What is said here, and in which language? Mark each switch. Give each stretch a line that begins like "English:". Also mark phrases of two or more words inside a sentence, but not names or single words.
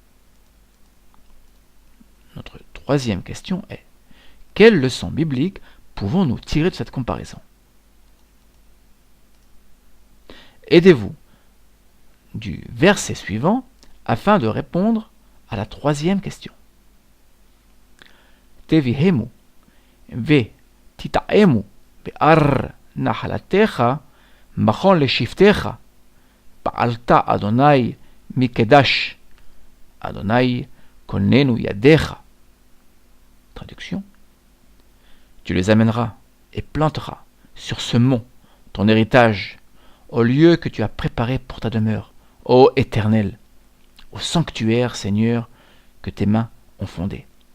French: Notre troisième question est: quelle leçon biblique pouvons-nous tirer de cette comparaison? Aidez-vous du verset suivant afin de répondre à la troisième question.
Hebrew: תביאמו ותטעמו בהר נחלתך מכון לשבתך פעלת אדני מקדש אדני כוננו ידיך.
French: Traduction. Tu les amèneras et planteras sur ce mont, ton héritage, au lieu que tu as préparé pour ta demeure, ô Éternel, au sanctuaire, Seigneur, que tes mains ont fondé.